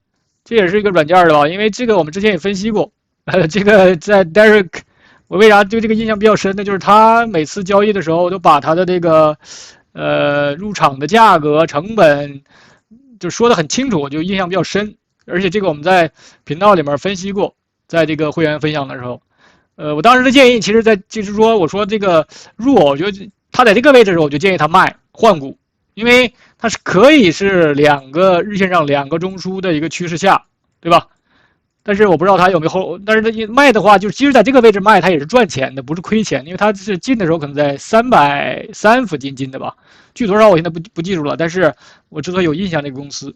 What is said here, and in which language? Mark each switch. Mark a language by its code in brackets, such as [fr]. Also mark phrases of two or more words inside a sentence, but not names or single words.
[zh] 这也是一个软件的吧？因为这个我们之前也分析过，这个在 Derek， 我为啥对这个印象比较深呢？就是他每次交易的时候都把他的这个入场的价格、成本就说得很清楚，我就印象比较深。而且这个我们在频道里面分析过，在这个会员分享的时候。我当时的建議，其實就是說，我說這個入，我覺得他在這個位置的時候，我就建議他賣換股，因為它是可以是兩個日線上兩個中樞的一個趨勢下，對吧？但是我不知道他有沒有後，但是他賣的話，就其實在這個位置賣，他也是賺錢的，不是虧錢，因為他是進的時候可能在330附近進的吧，具多少我現在不記住了，但是我知道有印象這個公司。